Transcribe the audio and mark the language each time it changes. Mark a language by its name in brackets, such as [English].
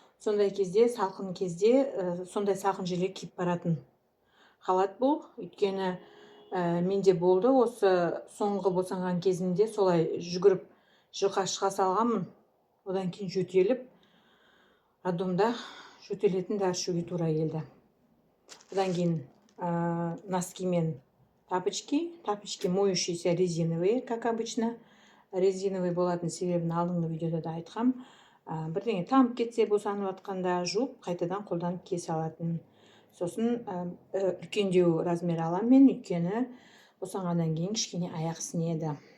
[Kazakh] Сондай кезде, салқын кезде, сондай салқын жерге киіп баратын халат бұл. Өйткені менде болды, осы соңғы босанған кезімде солай жүгіріп жұқа шыға салғанмын. Одан кейін жөтеліп, роддомда жөтелетін дәрі ішуге тура келді. Одан кейін носки мен тапочки. [Russian] Тапочки моющиеся резиновые, как обычно. [Kazakh] Резиновый болатын себебін алдыңғы видеода да айтқам. Бірдеңе тамып кетсе, босанып атқанда жуып, қайтадан қолданып кие салатын. Сосын үлкендеу размер алам мен, өйткені босанғаннан кейін кішкене аяқ сінеді.